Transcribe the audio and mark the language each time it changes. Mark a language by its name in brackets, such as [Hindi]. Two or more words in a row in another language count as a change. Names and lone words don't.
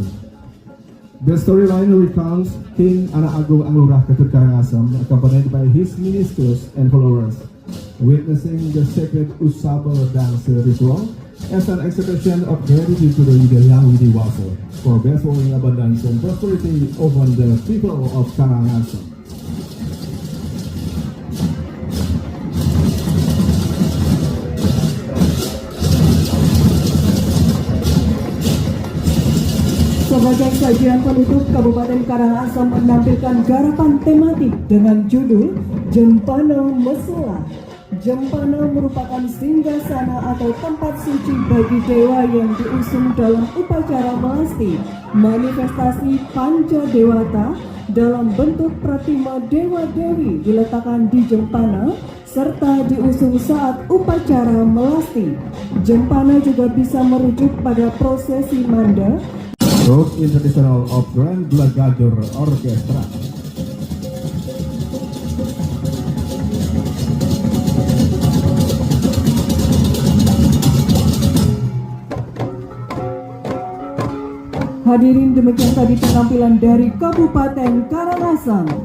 [English] The storyline recounts King Anak Agung Anglura Ketut Karangasem, accompanied by his ministers and followers, witnessing the sacred Usaba dance ritual as an expression of gratitude to the Ida Hyang Widi Wangsa for bestowing abundance and prosperity upon the people of Karangasem. [Indonesian] Sebagai sajian penutup, Kabupaten Karangasem menampilkan garapan tematik dengan judul Jempana Mesela. Jempana merupakan singgasana atau tempat suci bagi dewa yang diusung dalam upacara melasti, manifestasi Panca Dewata dalam bentuk pratima dewa-dewi diletakkan di Jempana serta diusung saat upacara melasti. Jempana juga bisa merujuk pada prosesi manda, [English] Group International of Grand Blagadur Orchestra. [Indonesian] Hadirin, demikian tadi penampilan dari Kabupaten Karangasem.